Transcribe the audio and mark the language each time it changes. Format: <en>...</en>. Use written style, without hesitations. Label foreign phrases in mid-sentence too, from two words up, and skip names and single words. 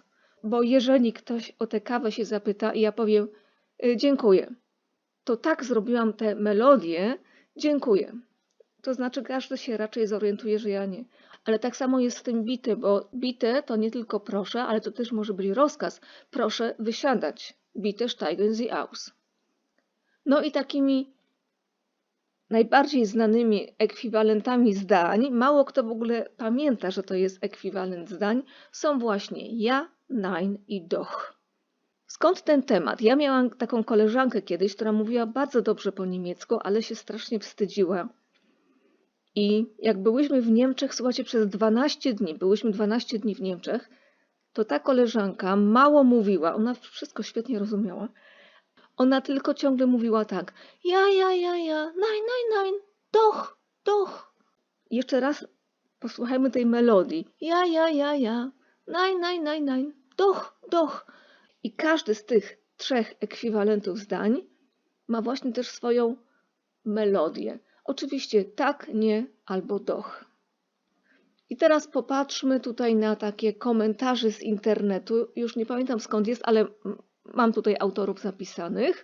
<pl>Bo jeżeli ktoś o tę kawę się zapyta i ja powiem dziękuję, to tak zrobiłam tę melodię, dziękuję. To znaczy każdy się raczej zorientuje, że ja nie. Ale tak samo jest z tym bitte, bo bitte to nie tylko proszę, ale to też może być rozkaz. Proszę wysiadać.</pl> <de>Bitte steigen Sie aus.</de> <pl>No i takimi najbardziej znanymi ekwiwalentami zdań, mało kto w ogóle pamięta, że to jest ekwiwalent zdań, są właśnie</pl> <de>ja, nein</de> <pl>i doch. Skąd ten temat? Ja miałam taką koleżankę kiedyś, która mówiła bardzo dobrze po niemiecku, ale się strasznie wstydziła. I jak byłyśmy w Niemczech, słuchajcie, przez 12 dni, byłyśmy 12 dni w Niemczech, to ta koleżanka mało mówiła, ona wszystko świetnie rozumiała. Ona tylko ciągle mówiła tak,</pl> <de>ja, nein, nein, doch, doch.</de> <pl>Jeszcze raz posłuchajmy tej melodii.</pl> <de>Ja, nein, nein, doch, doch.</de> <pl>I każdy z tych trzech ekwiwalentów zdań ma właśnie też swoją melodię. Oczywiście tak, nie albo doch. I teraz popatrzmy tutaj na takie komentarze z internetu. Już nie pamiętam skąd jest, ale mam tutaj autorów zapisanych.</pl>